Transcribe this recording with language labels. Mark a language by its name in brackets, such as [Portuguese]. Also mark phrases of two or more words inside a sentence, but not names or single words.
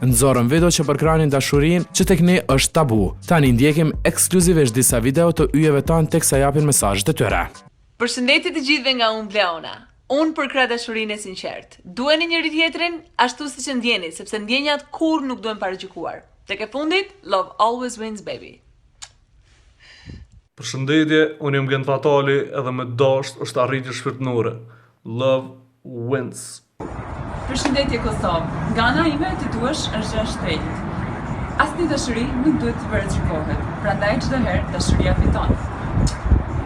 [Albanian] Nxorën video që përkrahin dashurinë që tek ne është tabu. Tani ndjekim ekskluzivisht disa video të yjeve tanë teksa japin mesazhet e tyre. Përshëndetje të gjithëve nga unë Bleona. Unë përkrah dashurinë e sinqertë. Duheni njëri tjetrin ashtu siç e ndjeni, sepse ndjenjat kur nuk duhen paragjykuar. Tek e fundit, [English] love always wins, baby. [Albanian] Përshëndetje, unë jam Gent Fatali edhe me dasht është arritje shpirtënore. [English] Love wins. [Albanian] Përshëndetje Kosovë. Nga ana ime të duash është gjë shtrenjtë. Asnjë dashuri nuk duhet të paragjykohet. Prandaj çdo herë dashuria fiton.